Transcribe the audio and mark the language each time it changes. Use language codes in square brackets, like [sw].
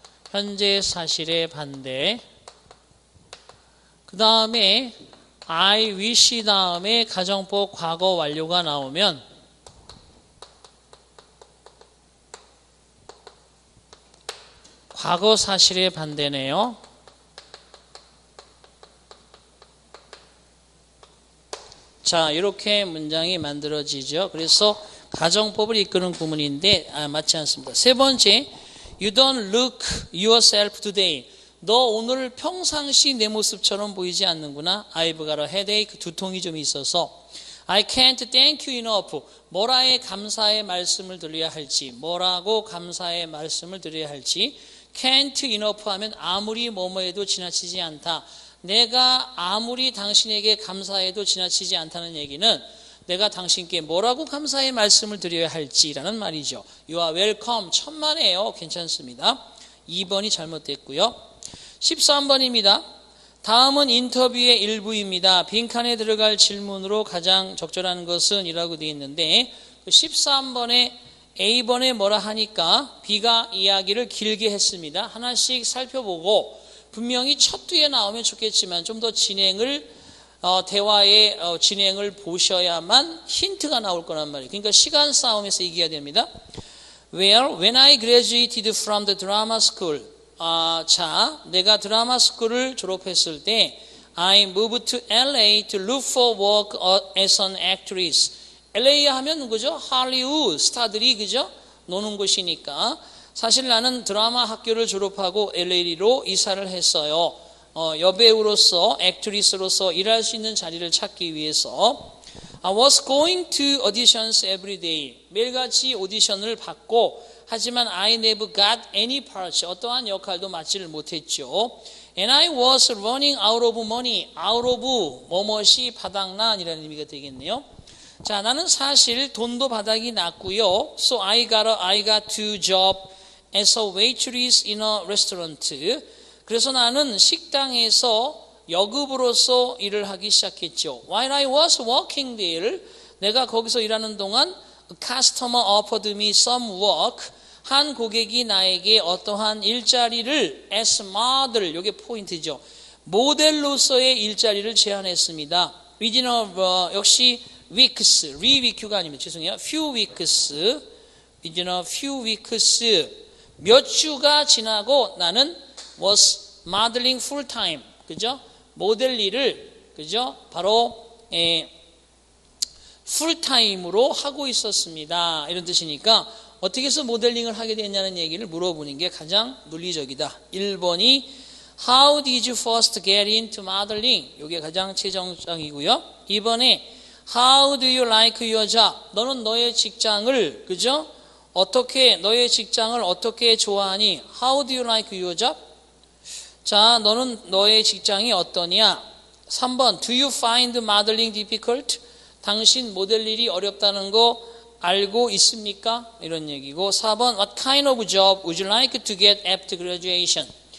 [ko] 현재 사실의 반대. 그 다음에 I wish 다음에 가정법 과거 완료가 나오면 과거 사실의 반대네요. 자, 이렇게 문장이 만들어지죠. 그래서 가정법을 이끄는 구문인데 맞지 않습니다. [en] 세 번째, You don't look yourself today. [ko] 너 오늘 평상시 내 모습처럼 보이지 않는구나. [en] I've got a headache. [ko] 두통이 좀 있어서. [en] I can't thank you enough. [ko] 뭐라에 감사의 말씀을 드려야 할지, 뭐라고 감사의 말씀을 드려야 할지. [en] can't enough [ko] 하면 아무리 뭐뭐해도 지나치지 않다. 내가 아무리 당신에게 감사해도 지나치지 않다는 얘기는 내가 당신께 뭐라고 감사의 말씀을 드려야 할지라는 말이죠. [en] You are welcome. [ko] 천만에요. 괜찮습니다. 2번이 잘못됐고요. 13번입니다. 다음은 인터뷰의 일부입니다. 빈칸에 들어갈 질문으로 가장 적절한 것은 이라고 되어 있는데 13번에 A번에 뭐라 하니까 B가 이야기를 길게 했습니다. 하나씩 살펴보고 분명히 첫 뒤에 나오면 좋겠지만 좀 더 진행을 대화의 진행을 보셔야만 힌트가 나올 거란 말이에요. 그러니까 시간 싸움에서 이겨야 됩니다. [en] Well, when I graduated from the drama school, [ko] 자, 내가 드라마 스쿨을 졸업했을 때 [en] I moved to LA to look for work as an actress. [ko] LA 하면 누구죠? 할리우드 스타들이 그죠? 노는 곳이니까 사실 나는 드라마 학교를 졸업하고 LA로 이사를 했어요. 여배우로서 액트리스로서 일할 수 있는 자리를 찾기 위해서 [en] I was going to auditions every day. [ko] 매일같이 오디션을 받고 하지만 [en] I never got any parts. [ko] 어떠한 역할도 맡지를 못했죠. [en] And I was running out of money. [ko] out of 뭐뭇이 바닥난이라는 의미가 되겠네요. 자, 나는 사실 돈도 바닥이 났고요. [en] So I got to job as a waitress in a restaurant. [ko] 그래서 나는 식당에서 여급으로서 일을 하기 시작했죠. [en] While I was working there, [ko] 내가 거기서 일하는 동안 [en] a customer offered me some work. [ko] 한 고객이 나에게 어떠한 일자리를 [en] as model, [ko] 이게 포인트죠. 모델로서의 일자리를 제안했습니다. within 역시 weeks, week가 아닙니다. 죄송해요. [en] few weeks, within a few weeks, [ko] 몇 주가 지나고 나는 [en] was modeling full time, 그죠? [ko] 모델 일을, 그죠? 바로 풀 타임으로 하고 있었습니다. 이런 뜻이니까 어떻게 해서 모델링을 하게 됐냐는 얘기를 물어보는 게 가장 논리적이다. [en] 1번이 How did you first get into modeling? [ko] 이게 가장 최정상이고요. [en] 2번에 How do you like your job? [ko] 너는 너의 직장을, 그죠? 너의 직장을 어떻게 좋아하니? [en] How do you like your job? [ko] 자, 너는 너의 직장이 어떠냐? [en] 3번, Do you find modeling difficult? [ko] 당신 모델 일이 어렵다는 거 알고 있습니까? 이런 얘기고 [en] 4번, What kind of job would you like to get after graduation?